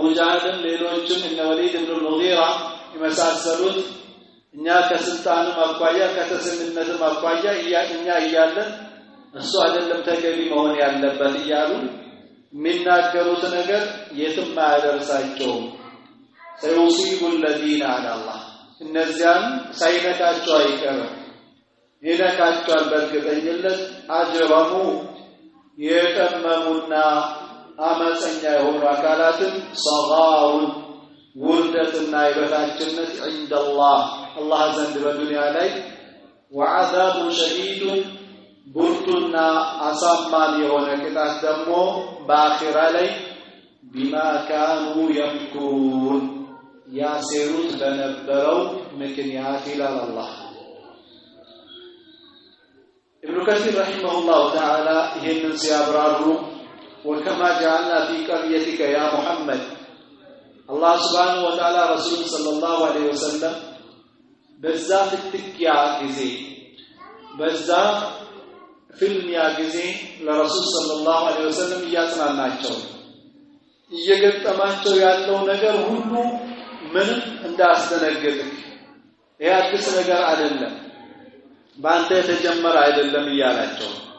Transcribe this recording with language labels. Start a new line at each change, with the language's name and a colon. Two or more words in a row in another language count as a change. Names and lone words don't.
Amharic: ጃህልም ሌሎችም እነ ወሊድ ኢብኑ ሙጊራ የመሳሰሉት እኛ ከስልጣኑ አቋያ ከተሰምነትም አቋያ እኛ እያለን እሱ አይደለም ተገቢ መሆን ያለበት እያሉ የሚናገሩት ነገር የትም አያደርሳቸው
Arabic: سيصيب الذين على الله
Amharic: እነዚያን ሳይነካቸው አይቀርም ይነካቸዋል በእርግጠኝነት አጅረሙ የቀመሙና አመፀኛ የሆኑ አካላትን ሰጋውን ውርደትና ይበታችነት
Arabic: عند الله
Amharic: الله ዘንድ በዱንያ ላይ
Arabic: وعذاب شديد
Amharic: ብርቱና አሳማኝ የሆነ ቅጣት ደግሞ በአኺራ ላይ
Arabic: بما كانوا يمكرون
Amharic: ያሴሩት በነበረው ምክንያት ይላል አላህ
Arabic: ابن كثير رحمه الله تعالى
Amharic: ይህንን ሲያብራሩ
Arabic: وكما جعلنا في قريتك يا محمد الله سبحانه وتعالى رسول صلى الله عليه وسلم
Amharic: በዛ ፍትኪያ ጊዜ በዛ ፍልሚያ ጊዜ ለረሱል
Arabic: صلى الله عليه وسلم
Amharic: ያጽናናቸው እየገጠማቸው ያለው ነገር ሁሉ ምን እንዳስደነገጥክ ይሄ አዲስ ነገር አይደለም ባንተ የተጀመረ አይደለም ይያላቸው